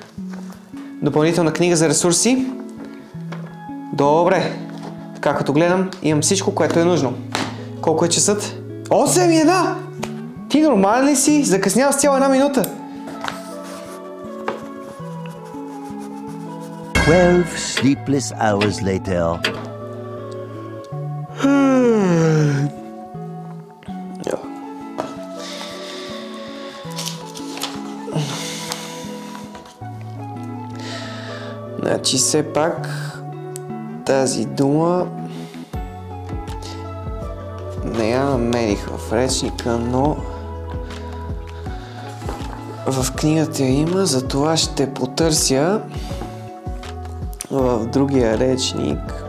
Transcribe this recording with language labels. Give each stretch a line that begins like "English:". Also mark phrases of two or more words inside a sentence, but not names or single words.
Bulgarian: Допълнителна книга за ресурси. Добре. Така, като гледам, имам всичко, което е нужно. Колко е часът? 8:01! Ти нормален ли си? Закъснял с цяла 1 минута.
English: 12 sleepless hours later.
Bulgarian: Значи все пак тази дума не я намерих в речника, но в книгата я има, затова ще потърся в другия речник.